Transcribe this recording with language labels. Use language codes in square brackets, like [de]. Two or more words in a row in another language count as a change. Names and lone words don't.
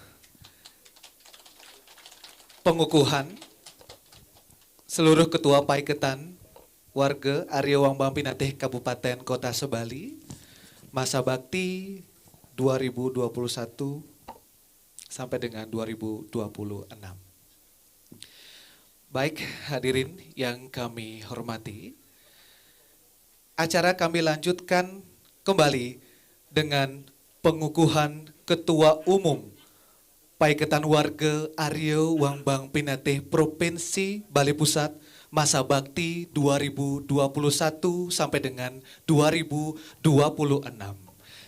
[id] pengukuhan seluruh ketua paiketan warga Arya Wangbang Pinate Kabupaten Kota Sebali masa bakti 2021 sampai dengan 2026. Baik hadirin yang kami hormati, acara kami lanjutkan kembali dengan pengukuhan Ketua Umum Paiketan Warga Arya Wangbang Pinate Provinsi Bali Pusat masa bakti 2021 sampai dengan 2026.